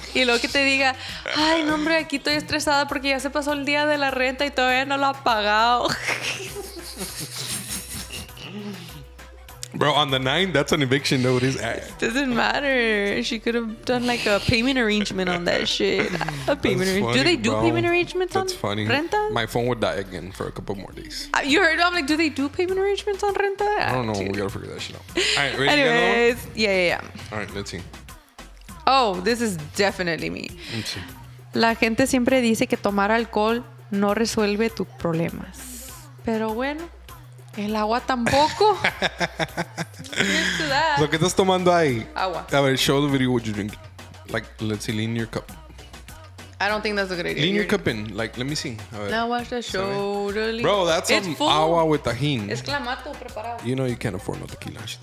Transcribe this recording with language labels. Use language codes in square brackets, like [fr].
[es] Y luego que te diga, ay, no, hombre, aquí estoy estresada porque ya se pasó el día de la renta y todavía no lo ha pagado. [en] Bro, on the 9th, that's an eviction notice. Doesn't matter. She could have done like a payment arrangement on that shit. A payment arrangement. Do they do payment arrangements That's on funny. renta? My phone would die again for a couple more days. You heard? I'm like, do they do payment arrangements on renta? I don't know. We gotta figure that shit out. All right, ready? Anyways, yeah. All right, let's see. Oh, this is definitely me. Let's see. [es] La gente siempre dice que tomar alcohol no resuelve tus problemas. Pero bueno, el agua tampoco. [en] Here's to that. [es] So, ¿qué estás tomando ahí? Agua. A ver, [en] show the video what you drink. Like, let's see, lean your cup. I don't think that's a good idea. Lean your cup in. Like, let me see. [es] A ver. [en] Now watch the show. Really. Bro, that's It's some full. agua with tajin. [es] Es clamato preparado. [en] You know you can't afford no tequila.